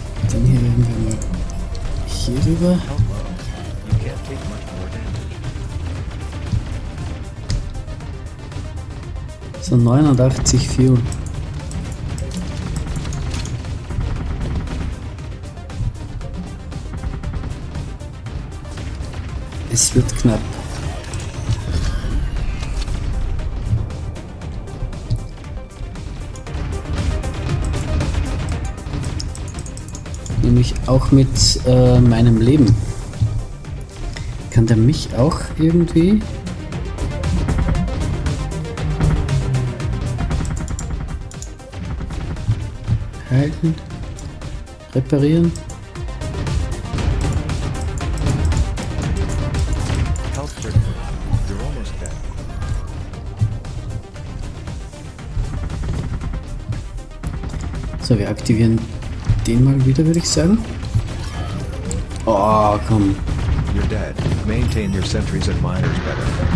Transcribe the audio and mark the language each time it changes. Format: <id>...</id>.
<de>Dann hier werden wir mal hier rüber.</de> <en>You can't take much more damage.</en> <de>So 89 Fuel. Es wird knapp. Nämlich auch mit meinem Leben. Kann der mich auch irgendwie halten, reparieren?</de> <en>Health critical. You're almost dead.</en> <de>So, wir aktivieren den mal wieder, würde ich sagen. Oh, komm.</de> <en>You're dead. Maintain your sentries and miners better.</en>